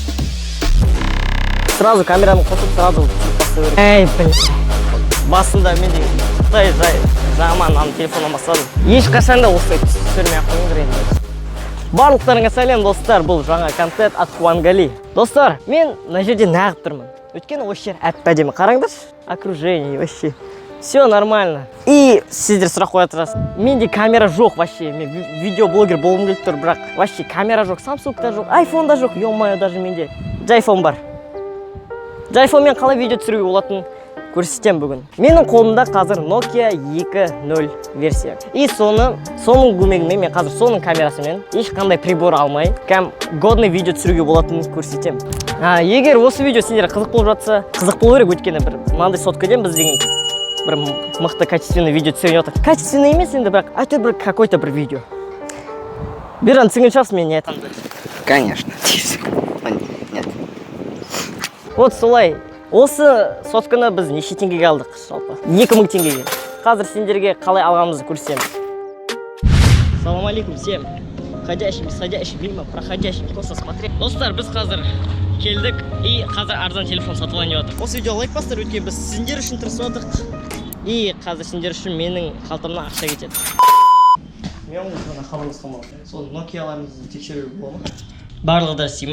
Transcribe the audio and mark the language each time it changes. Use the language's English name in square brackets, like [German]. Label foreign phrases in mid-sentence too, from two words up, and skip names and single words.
[Kazakh] Сразу камераны қосып, сразу түсіріп бастау. Басында мен де жаман телефоннан бастадым. Ешқашанда осылай түсірмей ақ қойыңдар енді. Барлықтарыңа сәлем достар, бұл жаңа контент от Куангали. Достар, мен мына жерде неғып тұрмын. Өйткені осы жер әп-әдемі. Қараңдаршы, [Russian] окружение вообще. Все нормально. [Kazakh] И сіздер сұрақ қоятырасыз. Менде камера жоқ вообще. Мен видеоблогер болғым келіп тұр, бірақ вообще камера жоқ, Samsung да жоқ, iPhone да жоқ. [Russian] Ё-моё, даже [Kazakh] менде iPhone бар. iPhone-мен қалай видео түсіруге болатынын көрсетем бүгін. Менің қолымда қазір Nokia 2.0 версия. И соның көмегімен мен қазір соның камерасымен ешқандай прибор алмай, годный видео түсіруге болатынын көрсетем. Егер осы видео сендерге қызық болып жатса, қызық болу керек, өйткені бір мынандай соткаден біз деген бір мықты качественный видео түсірген жатыр. Качественный емес енді, бірақ әйтеуір бір какой-то бір видео. Биран, түсінген шығарсың мен не айтқанымды? [Russian] Конечно. Нет. [Kazakh] Вот солай. Осы сотканы біз неше теңгеге алдық жалпы? 2000 теңгеге. Қазір сендерге қалай алғанымызды көрсетеміз. [Russian] Салам алейкум всем. Ходящим, сходящим, мимо проходящим, просто смотреть. [Kazakh] Достар, біз қазір келдік и қазір арзан телефон сатып алайын деп жатыр. Осы видео лайк бастар, өйткені біз сендер үшін тырысып жатырық. И қазір сендер үшін менің қалтамнан ақша кетеді. Мен ғана хабарласқам ал. Сол Nokia-ларымызды тексеруге бола ма? Барлығы да істей ма?